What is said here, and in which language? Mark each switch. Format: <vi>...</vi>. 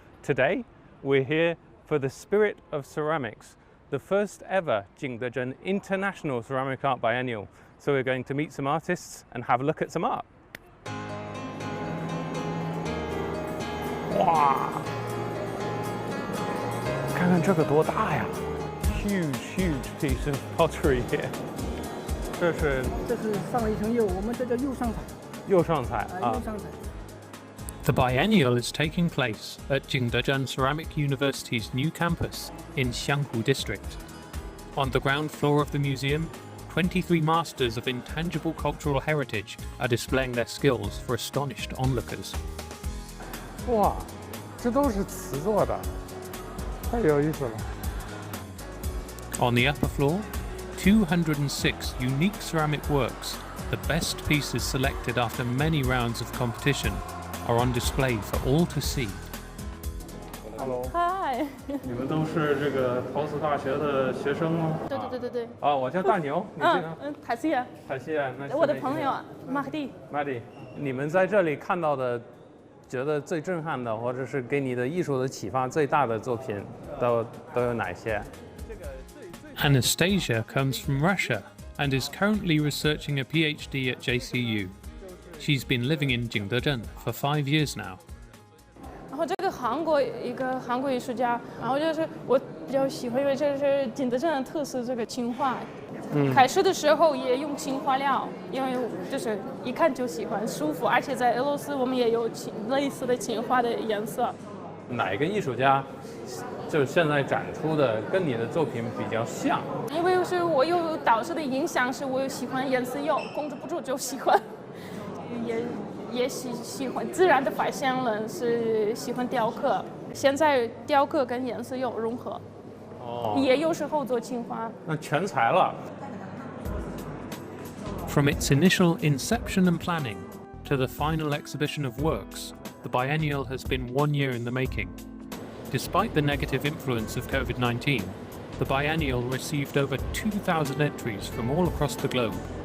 <en>Today, we're here for the Spirit of Ceramics, the first ever Jingdezhen International Ceramic Art Biennial. So we're going to meet some artists and have a look at some art. Wow!</en> <zh>看看这个多大呀 ！</zh> <en>Huge piece of pottery here.</en> <zh>这是上了一层釉，我们这叫釉上彩。釉上彩啊。釉上彩。</zh> <en>The biennial is taking place at Jingdezhen Ceramic University's new campus in Xianghu District. On the ground floor of the museum, 23 masters of intangible cultural heritage are displaying their skills for astonished onlookers.</en> <zh>哇，这都是瓷做的，太有意思了。</zh> <en>On the upper floor, 206 unique ceramic works, the best pieces selected after many rounds of competition, are on display for all to see. Hello. Hi.</en> <zh>你们都是这个陶瓷大学的学生吗？对。啊，我叫大牛，你这个？塔西亚。塔西亚，那我的朋友啊，马克蒂。马蒂，你们在这里看到的，觉得最震撼的，或者是给你的艺术的启发最大的作品，都有哪些？</zh> <en>Anastasia comes from Russia and is currently researching a PhD at JCU. She's been living in Jingdezhen for 5 years now.</en> <zh>然后这个一个韩国艺术家，然后就是我比较喜欢，因为这是景德镇的特色，这个青花。开始的时候也用青花料，因为就是一看就喜欢，舒服，而且在俄罗斯我们也有类似的青花的颜色。哪一个艺术家，就是现在展出的，跟你的作品比较像？因为是我有导师的影响，是我喜欢颜色釉，控制不住就喜欢，也喜欢自然的发现了，是喜欢雕刻。现在雕刻跟颜色釉融合，也有时候做青花。那全才了。</zh> <en>From its initial inception and planning to the final exhibition of works, the biennial has been 1 year in the making. Despite the negative influence of COVID-19, the biennial received over 2,000 entries from all across the globe.</en>